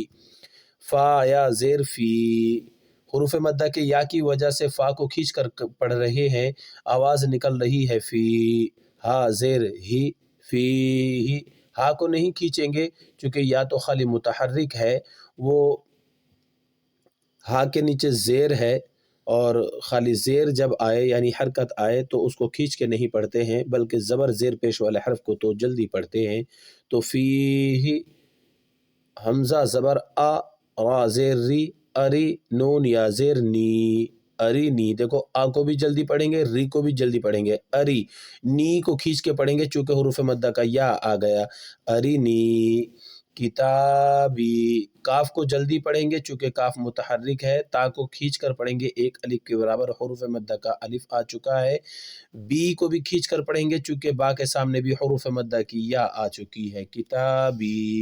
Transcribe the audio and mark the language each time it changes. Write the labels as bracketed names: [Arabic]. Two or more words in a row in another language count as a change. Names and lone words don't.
[Urdu] فا یا زیر فی، حروف مدہ کے یا کی وجہ سے فا کو کھینچ کر پڑھ رہے ہیں، آواز نکل رہی ہے فی، ہا زیر ہی، فی ہی، ہا کو نہیں کھینچیں گے چونکہ یا تو خالی متحرک ہے، وہ ہا کے نیچے زیر ہے اور خالی زیر جب آئے یعنی حرکت آئے تو اس کو کھینچ کے نہیں پڑھتے ہیں بلکہ زبر زیر پیش والے حرف کو تو جلدی پڑھتے ہیں۔ تو فی ہی، حمزہ زبر آ، را زیر ری، اری، نون یا زیر نی، اری نی، دیکھو آ کو بھی جلدی پڑھیں گے، ری کو بھی جلدی پڑھیں گے، اری، نی کو کھینچ کے پڑھیں گے چونکہ حروف مدہ کا یا آ گیا، اری نی، کتابی، کاف کو جلدی پڑھیں گے چونکہ کاف متحرک ہے، تا کو کھینچ کر پڑھیں گے ایک الف کے برابر حروف مدہ کا الف آ چکا ہے، بی کو بھی کھینچ کر پڑھیں گے چونکہ با کے سامنے بھی حروف مدہ کی یا آ چکی ہے، کتابی،